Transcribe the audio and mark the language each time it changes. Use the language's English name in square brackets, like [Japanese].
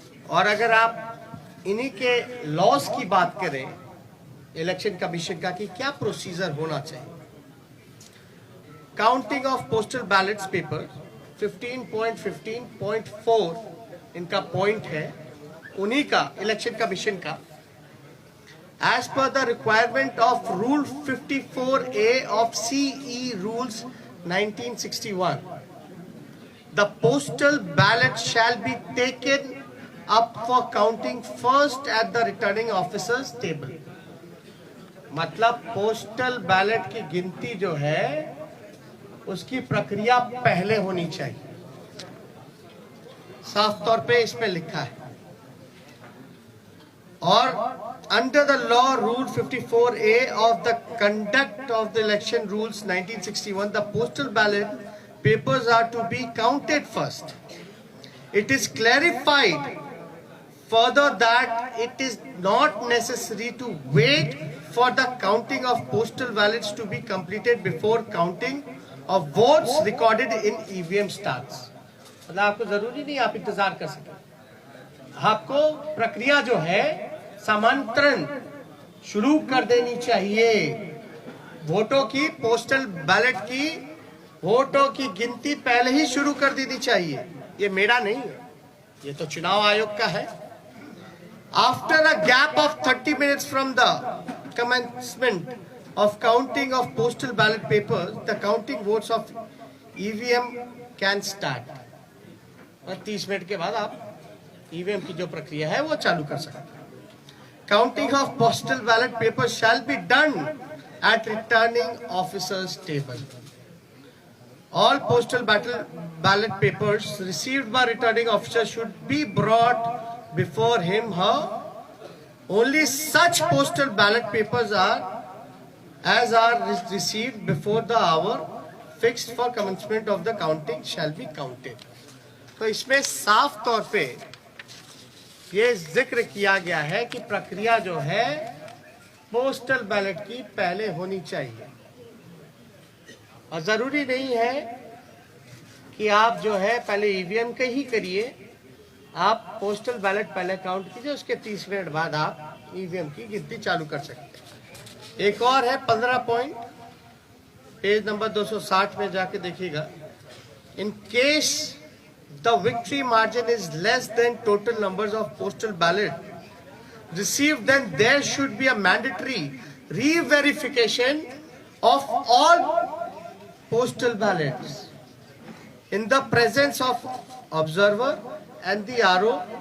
[Hindi] और अगर आप इन्हीं के लॉस की बात करें इलेक्शन कमीशन का कि क्या प्रोसीजर होना चाहिए, [English] counting of postal ballots paper [Hindi] 15.15.4 इनका पॉइंट है, उन्हीं का इलेक्शन कमीशन का। [English] As per the requirement of Rule 54A of CE Rules 1961, the postal ballot shall be taken up for counting first at the returning officer's table. [Hindi] मतलब postal ballot की गिनती जो है उसकी प्रक्रिया पहले होनी चाहिए, साफ तौर पे इसमें लिखा है। और [English] under the law rule 54A of the conduct of the election rules 1961, the postal ballot papers are to be counted first. It is clarified further that it is not necessary to wait for the counting of postal ballots to be completed before counting of votes recorded in EVM starts. [Hindi] मतलब आपको जरूरी नहीं आप इंतजार कर सकें, आपको प्रक्रिया जो है समांतरण शुरू कर देनी चाहिए। वोटों की, पोस्टल बैलेट की वोटों की गिनती पहले ही शुरू कर देनी चाहिए। ये मेरा नहीं है, ये तो चुनाव आयोग का है। [English] After a gap of 30 minutes from the commencement of counting of postal ballot papers, the counting votes of EVM can start. [Hindi] और 30 मिनट के बाद आप EVM की जो प्रक्रिया है वो चालू कर सकते हैं। [English] Counting of postal ballot papers shall be done at returning officer's table. All postal ballot papers received by returning officer should be brought before him, her. Only such postal ballot papers are received before the hour fixed for commencement of the counting shall be counted. [Hindi] तो इसमें साफ तौर पे ये जिक्र किया गया है कि प्रक्रिया जो है पोस्टल बैलेट की पहले होनी चाहिए, और जरूरी नहीं है कि आप जो है पहले ईवीएम के ही करिए, आप पोस्टल बैलेट पहले काउंट कीजिए, उसके 30 मिनट बाद आप ईवीएम की गिनती चालू कर सकते हैं। एक और है 15 पॉइंट, पेज नंबर 260 में जाके देखिएगा। [English] In case the victory margin is less than total numbers of postal ballot received, then there should be a mandatory re-verification of all postal ballots in the presence of observer and the RO.